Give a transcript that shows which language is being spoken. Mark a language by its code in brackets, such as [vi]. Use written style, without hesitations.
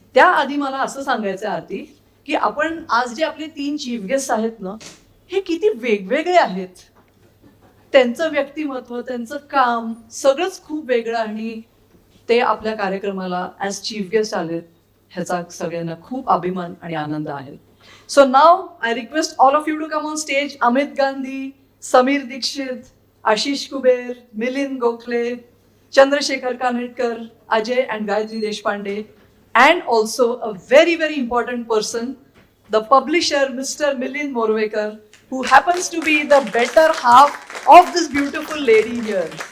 [mr] त्याआधी मला असं सांगायचं आहे आरती, की आपण आज जे आपले 3 चीफ गेस्ट आहेत ना, हे किती वेगवेगळे आहेत. त्यांचं व्यक्तिमत्व, त्यांचं काम सगळंच खूप वेगळं, आणि ते आपल्या कार्यक्रमाला [en] as chief guest [mr] आलेत ह्याचा सगळ्यांना खूप अभिमान आणि आनंद आहे. [en] So now I request all of you to come on stage. Amit Gandhi, Sameer Dixit, Ashish Kuber, Milind Gokhale, Chandrashekhar Kanetkar, Ajay and Gayatri Deshpande, and also a very, very important person, the publisher, Mr. Milind Morvekar, who happens to be the better half of this beautiful lady here.